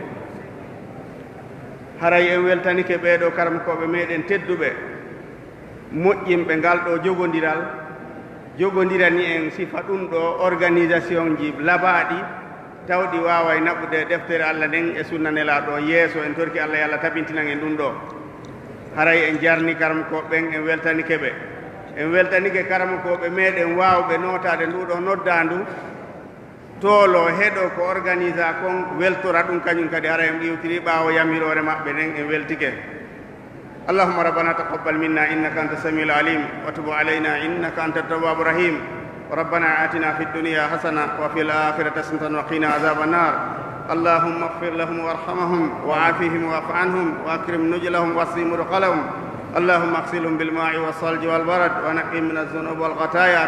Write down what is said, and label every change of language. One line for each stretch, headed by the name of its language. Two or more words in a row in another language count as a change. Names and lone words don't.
Fula: haray en weltanike ɓeeɗo karmakoɓe meɗen tedduɓe moƴƴinɓe ngal ɗo jogondirani en sifa ɗum ɗo organisation ji labaɗi tawɗi wawa e naɓude deftere Allah nden e sunna nelaɗo yeeso en torki Allah yo Allah tabintinan en ɗum ɗo haray en jarni karmakoɓen en weltanike ɓe en weltanike karmakoɓe meɗen wawɓe notade nduɗo noddandu toolo heɗo ko organisa kon weltora ɗum kañum kadi hara en ƴewtiri ɓaawo yamirore maɓɓe nden en weltike
Arabic: اللهم ربنا تقبل منا إنك أنت السميع العليم وتب علينا إنك أنت التواب الرحيم ربنا آتنا في الدنيا حسنة وفي الآخرة حسنة وقنا عذاب النار اللهم اغفر لهم وارحمهم وعافهم واعف عنهم وأكرم نزلهم واسع مدخلهم اللهم اغسلهم بالماء والثلج والبرد ونقهم من الذنوب والخطايا